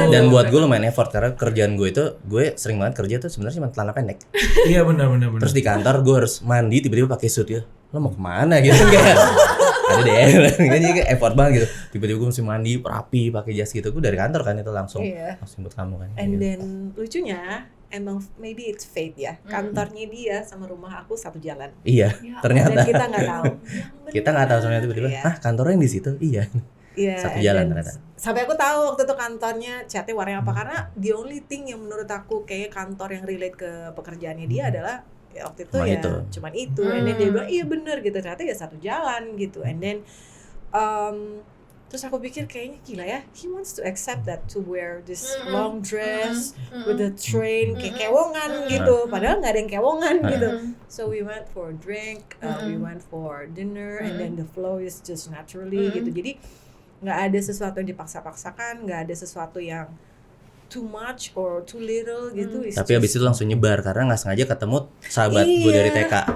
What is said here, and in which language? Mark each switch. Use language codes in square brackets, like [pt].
[id] Dan buat gue lumayan effort karena kerjaan gue itu, gue sering banget kerja tuh sebenarnya cuma celana pendek. Iya benar. Terus di kantor gue harus mandi tiba-tiba pakai suit ya. Lo mau kemana gitu enggak? Ada deh, jadi kayak effort banget gitu. Tiba-tiba gue mesti mandi rapi pakai jas gitu. Gue dari kantor kan itu langsung buat kamu kan. [en] And then [id] lucunya emang [en] maybe it's fate ya. [id] Kantornya dia sama rumah aku satu jalan. Iya, ternyata. Dan kita nggak tahu. Kita nggak tahu sebenarnya tiba-tiba. Kantornya yang di situ. Iya. Satu jalan ternyata. Sampai aku tahu waktu itu kantornya catnya warnanya apa, karena [en] the only thing [id] yang menurut aku kayak kantor yang relate ke pekerjaannya dia adalah waktu itu cuman itu. And then dia bilang iya bener gitu, ternyata ya satu jalan gitu. And then terus aku pikir kayaknya gila ya, [en] he wants to accept that to wear this long dress with the train [id] kayak kewongan gitu, padahal nggak ada yang kewongan gitu. [en] So we went for a drink, we went for dinner, and then the flow is just naturally gitu. [id] Jadi nggak ada sesuatu yang dipaksa-paksakan, nggak ada sesuatu yang [en] too much or too little [id] gitu. Tapi abis itu langsung nyebar karena nggak sengaja ketemu sahabat gue dari TK.